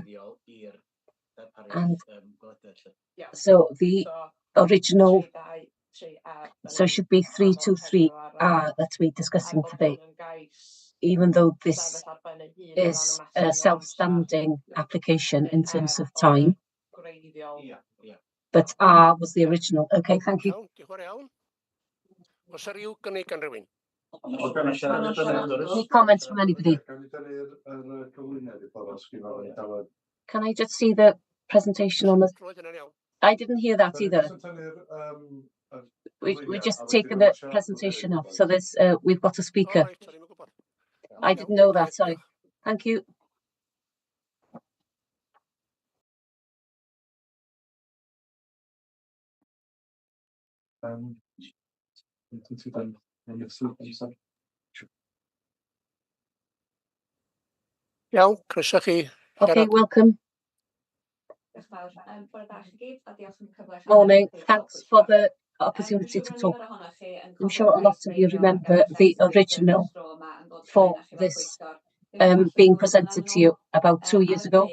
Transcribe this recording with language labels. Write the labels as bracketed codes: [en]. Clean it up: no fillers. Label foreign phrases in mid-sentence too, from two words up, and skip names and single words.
[en] And so the original, so it should be 323R that we're discussing today, even though this is a self-standing application in terms of time. But R was the original. Okay, thank you. [cy] iawn, diolch yn fawr iawn. Oes ar ryw gynnig gan rywun? [en] Any comments from anybody? Can I just see the presentation on the... [cy] Clywed hynny'n iawn. [en] I didn't hear that either. We're just taking the presentation off. So there's, we've got a speaker. [cy] O, reit, o'n i'm yn gwbod. [en] I didn't know that, sorry. Thank you. [cy] Iawn, croeso chi. [en] Okay, welcome. Morning. Thanks for the opportunity to talk. I'm sure a lot of you remember the original for this being presented to you about 2 years ago.